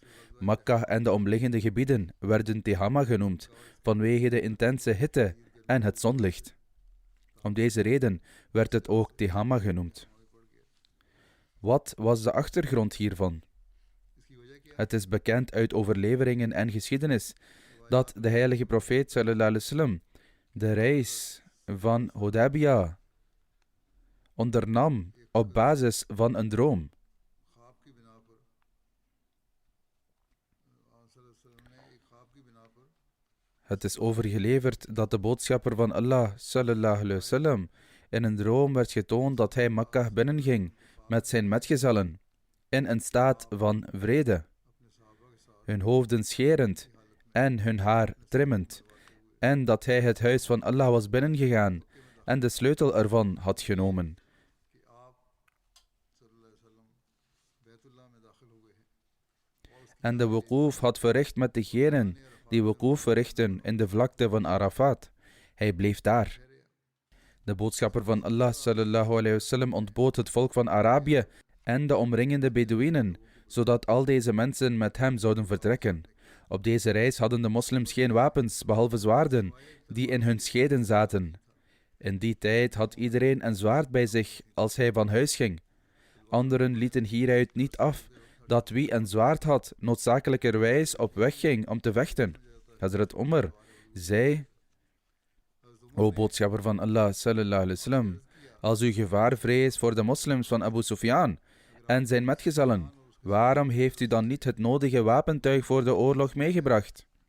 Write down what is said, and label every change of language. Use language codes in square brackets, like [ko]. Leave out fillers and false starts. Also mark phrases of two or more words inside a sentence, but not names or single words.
[nl] Makka en de omliggende gebieden werden Tehama genoemd, vanwege de intense hitte en het zonlicht. Om deze reden werd het ook Tehama genoemd. Wat was de achtergrond hiervan? Het is bekend uit overleveringen en geschiedenis dat de heilige profeet [ar] صلى الله عليه وسلم [nl] de reis van Hudaybiyah ondernam op basis van een droom. Het is overgeleverd dat de boodschapper van Allah [ar] صلى الله عليه وسلم [nl] in een droom werd getoond dat hij Mekka binnenging met zijn metgezellen in een staat van vrede, hun hoofden scherend en hun haar trimmend, en dat hij het huis van Allah was binnengegaan en de sleutel ervan had genomen. En de wuqoof had verricht met degenen die wuquf verrichten in de vlakte van Arafat. Hij bleef daar. De boodschapper van Allah [ar] صلى الله عليه وسلم [nl] ontbood het volk van Arabië en de omringende Bedouinen, zodat al deze mensen met hem zouden vertrekken. Op deze reis hadden de moslims geen wapens, behalve zwaarden, die in hun scheden zaten. In die tijd had iedereen een zwaard bij zich als hij van huis ging. Anderen lieten hieruit niet af dat wie een zwaard had, noodzakelijkerwijs op weg ging om te vechten. Hazrat Umar zei: O boodschapper van Allah [ar] صلى الله عليه وسلم, [nl] als u gevaar vreest voor de moslims van Abu Sufyan en zijn metgezellen, waarom heeft u dan niet het nodige wapentuig voor de oorlog meegebracht?